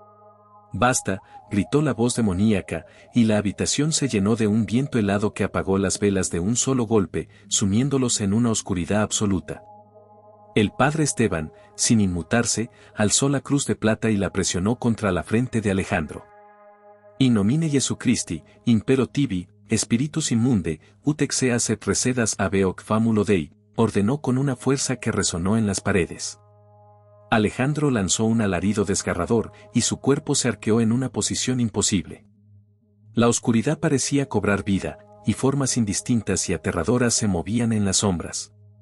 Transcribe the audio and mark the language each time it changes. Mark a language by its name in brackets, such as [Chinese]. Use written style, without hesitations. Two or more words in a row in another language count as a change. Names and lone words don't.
[Spanish] «Basta», gritó la voz demoníaca, y la habitación se llenó de un viento helado que apagó las velas de un solo golpe, sumiéndolos en una oscuridad absoluta. El padre Esteban, sin inmutarse, alzó la cruz de plata y la presionó contra la frente de Alejandro. [Latin] «In nomine Jesucristi, impero tibi, spiritus immunde, ut exeas et recedas habeoc famulo Dei», [Spanish] ordenó con una fuerza que resonó en las paredes. Alejandro lanzó un alarido desgarrador y su cuerpo se arqueó en una posición imposible. La oscuridad parecía cobrar vida, y formas indistintas y aterradoras se movían en las sombras.